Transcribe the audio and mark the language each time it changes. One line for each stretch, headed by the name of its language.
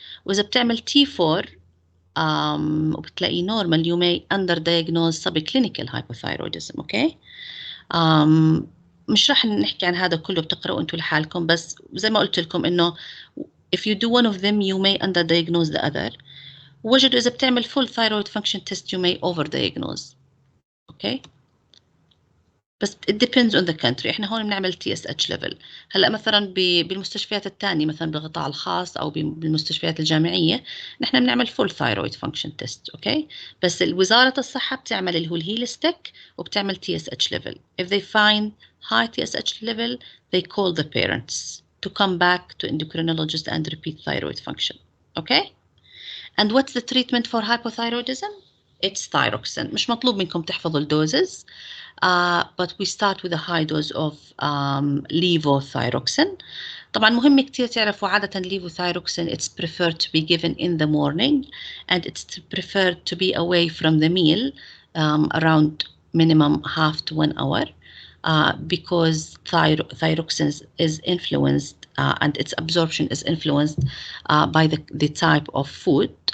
Arabic: واذا بتعمل
English: T4 وبتلاقي normal you may under diagnose subclinical hypothyroidism.
Arabic: اوكي. مش راح نحكي عن هذا كله، بتقرأوا انتوا لحالكم، بس زي ما قلت لكم انه
English: if you do one of them you may underdiagnose the other.
Arabic: وجدوا اذا بتعمل
English: full thyroid function test you may overdiagnose.
Arabic: اوكي.
English: بس it depends on the country.
Arabic: احنا هون بنعمل TSH level. هلا مثلا بالمستشفيات الثانيه مثلا بالقطاع الخاص او بالمستشفيات الجامعيه نحن بنعمل full thyroid function test. اوكي. بس وزاره الصحه بتعمل اللي هو الهيلستيك وبتعمل TSH level.
English: If they find high TSH level they call the parents to come back to endocrinologist and repeat thyroid function. Okay. And what's the treatment for hypothyroidism? It's thyroxine.
Arabic: مش مطلوب منكم تحفظوا الدوزز.
English: But we start with a high dose of levothyroxine.
Arabic: طبعا مهم كتير تعرفوا عادة
English: levothyroxine it's preferred to be given in the morning and it's preferred to be away from the meal around minimum half to 1 hour because thyroxine is influenced and its absorption is influenced by the type of food.